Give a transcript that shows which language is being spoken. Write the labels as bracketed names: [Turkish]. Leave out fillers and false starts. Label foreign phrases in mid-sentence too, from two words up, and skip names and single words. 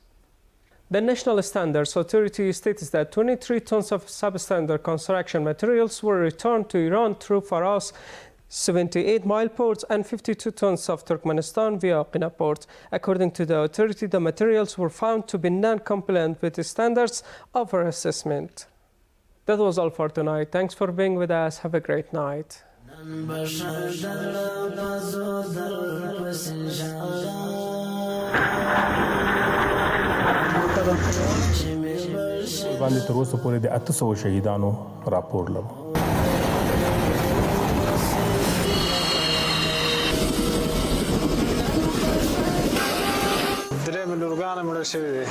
[English] The National Standards Authority states that 23 tons of substandard construction materials were returned to Iran through Faras 78-mile ports and 52 tons of Turkmenistan via Qina port. According to the authority, the materials were found to be non-compliant with the standards of our assessment. That was all for tonight. Thanks for being with us. Have a great night. [Pashto] باندې تر اوسه پورې د 800 شهیدانو راپور لرو. درې ملورګان مړه شوي دي.